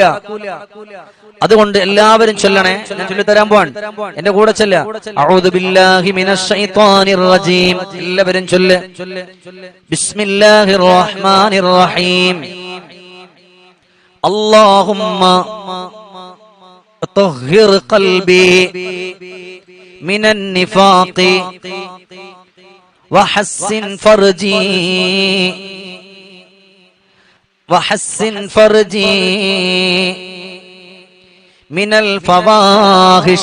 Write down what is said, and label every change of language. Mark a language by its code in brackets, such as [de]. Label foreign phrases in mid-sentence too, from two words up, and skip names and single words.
[ml] അതുകൊണ്ട് എല്ലാവരും ചൊല്ലണേ. ഞാൻ ചൊല്ലിത്തരാൻ പോവാൻ, എന്റെ കൂടെ ചൊല്ല. [ar] أعوذ بالله من الشيطان الرجيم. [ml] എല്ലാവരും ചൊല്ല്. [ar] بسم الله الرحمن الرحيم. അല്ലാഹുമ്മ طهر قلبي من النفاق وحسن فرجي من الفواحش.